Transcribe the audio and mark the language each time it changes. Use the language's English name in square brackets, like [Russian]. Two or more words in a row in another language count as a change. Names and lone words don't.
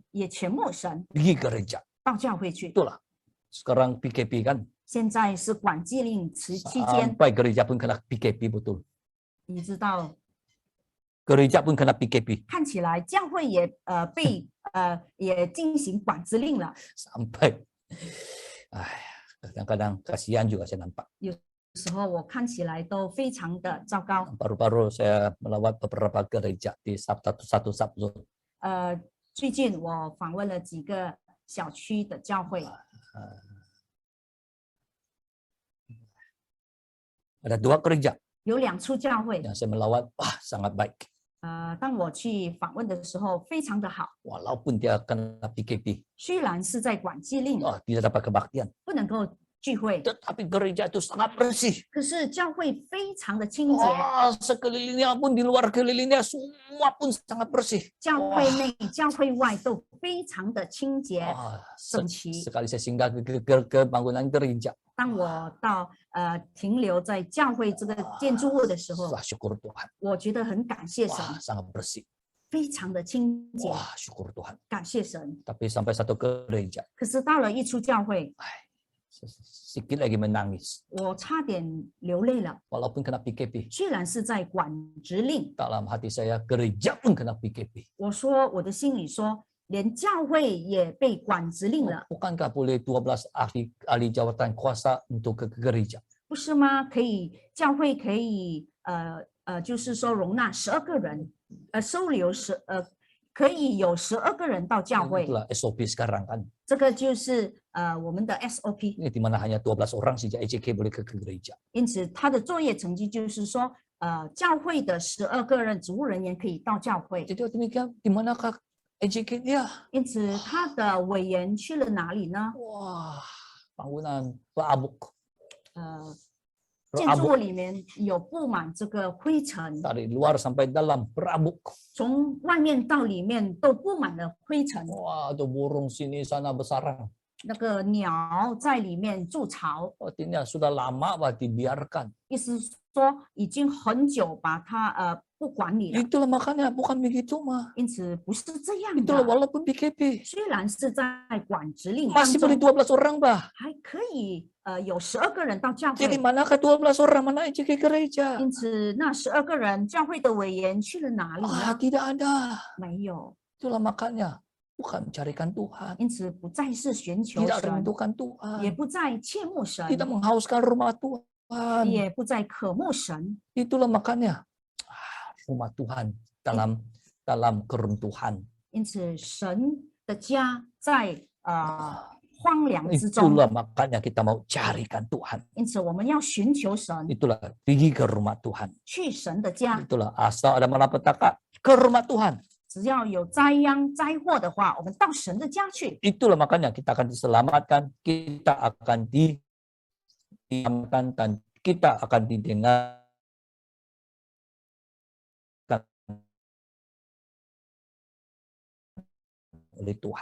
[Chinese] 也全慕神， [Malay] pergi gereja. [Chinese] 到教会去。 [Malay] Itulah. Sekarang PKP kan [Chinese] 现在是管纪令期间， [Malay] sampai gereja pun kena PKP betul. [Chinese] 你知道， [Malay] Gereja pun kena PKP [Chinese] 看起来教会也被也进行管制令了。 [Malay] sampai. Kadang-kadang kasihan juga saya nampak. [Chinese] 有时候我看起来都非常的糟糕。 [Malay] Baru-baru saya melawat beberapa gereja di satu subzone. [Chinese] 最近我访问了几个小区的教会， [Malay] Ada 2 gereja [Chinese] 有2处教会。 [Malay] yang saya melawat, wah sangat baik. [Chinese] 当我去访问的时候，非常的好。 [Malay] Walaupun dia kena PKP, [Chinese] 虽然是在管纪令， [Malay] tidak dapat kebaktian. [Chinese] 不能够聚会， [Malay] Tetapi gereja itu sangat bersih. [Chinese] 可是教会非常的清洁， [Malay] Wah, sekelilingnya pun di luar kelilingnya semua pun sangat bersih. [Chinese] 教会内、教会外都非常的清洁 Wah, 整齐。 [Malay] sekali saya singgah ke bangunan gereja. [Chinese] 当我到停留在教会这个建筑物的时候， [Malay] Wah, syukur Tuhan. [Chinese] 我觉得很感谢神， [Malay] Wah, sangat bersih. [Chinese] 非常的清洁， [Malay] Wah, syukur Tuhan. [Chinese] 感谢神。 [Malay] Tapi sampai satu gereja, [Chinese] 可是到了一处教会， [Malay] sedikit lagi menangis. [Chinese] 我差点流泪了。 [Malay] Walaupun kena PKP. [Chinese] 虽然是在管制令， [Malay] Dalam hati saya, gereja pun kena PKP. [Chinese] 我说我的心里说，连教会也被管制令了， [Malay] Bukankah boleh 12 ahli jawatan kuasa untuk ke gereja? [Chinese] 不是吗？可以，教会可以就是说容纳12个人，收留可以有12个人到教会， [Malay] Itulah SOP sekarang kan. [Chinese] 这个就是我们的 SOP。 [Malay] Ini di mana hanya 12 orang saja EJK boleh ke gereja. [Chinese] 因此，他的作业成绩就是说，教会的12个人职务人员可以到教会。 [Malay] Jadi demikian, di manakah EJK dia? [Chinese] 因此，他的委员去了哪里呢？ [Malay] Wah, bangunan berabuk. [Chinese] 建筑物里面有布满这个灰尘， [Malay] Dari luar sampai dalam berabuk. [Chinese] 从外面到里面都布满了灰尘。 [Malay] Wah, ada burung sini sana bersarang. [Chinese] 那个鸟在里面筑巢， [Malay] Artinya sudah lama Pak dibiarkan. [Chinese] 意思是说已经很久把它不管理了。 [Malay] Itulah makanya bukan begitu mah. [Chinese] 因此不是这样 [Malay] Itulah [Chinese] 的。 [Malay] walaupun PKP. [Chinese] 虽然是在管制令当 [Malay] Masih boleh [Chinese] 中， [Malay] 12 orang Pak. [Chinese] 还可以有12个人到教 [Malay] Jadi [Chinese] 会。 [Malay] manakah 12 orang mana EJK gereja? [Chinese] 因此那12个人教会的委员去了哪里 Ah, 呢？ [Malay] tidak ada. [Chinese] 没有。 [Malay] Itulah makanya bukan mencarikan Tuhan. [Chinese] 因此不再是寻求 [Malay] Tidak [Chinese] 神， [Malay] rindukan [Chinese] 也 [Malay] Tuhan. [Chinese] 不再切慕神， [Malay] Tidak menghauskan rumah Tuhan. [Chinese] 也不再渴慕神。 [Malay] Itulah makanya rumah Tuhan dalam keruntuhan. [Chinese] 因此神的家在荒凉之中。 [Malay] Itulah makanya kita mau carikan Tuhan. [Chinese] 因此我们要寻求神， [Malay] Itulah pergi ke rumah Tuhan. [Chinese] 去神的家。 [Malay] Itulah asal ada malapetaka ke rumah Tuhan. [Chinese] 只要有灾殃灾祸的话，我们到神的家去。 [Malay] Itulah makanya kita akan diselamatkan, kita akan diamankan dan kita akan didengar oleh Tuhan.